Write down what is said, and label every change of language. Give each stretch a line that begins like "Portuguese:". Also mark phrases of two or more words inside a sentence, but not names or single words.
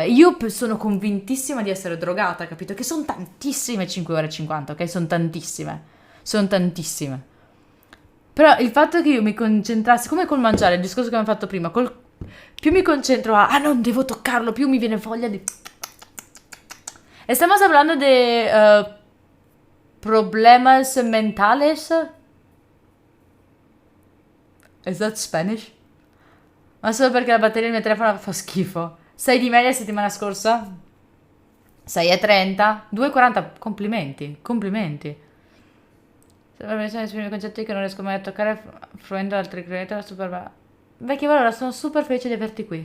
Italian: Io sono convintissima di essere drogata, capito? Che sono tantissime 5 ore e 50, ok? Sono tantissime. Però il fatto che io mi concentrassi, come col mangiare, il discorso che abbiamo fatto prima, più mi concentro non devo toccarlo, più mi viene voglia di...
Spanish: Estamos hablando de problemas mentales.
English: Is that Spanish?
Italian: Ma solo perché la batteria del mio telefono fa schifo. 6 di media settimana scorsa? 6,30? 2,40? Complimenti. Se esprime concetti che non riesco mai a toccare fruendo altri creator super... Vecchia allora, sono super felice di averti qui.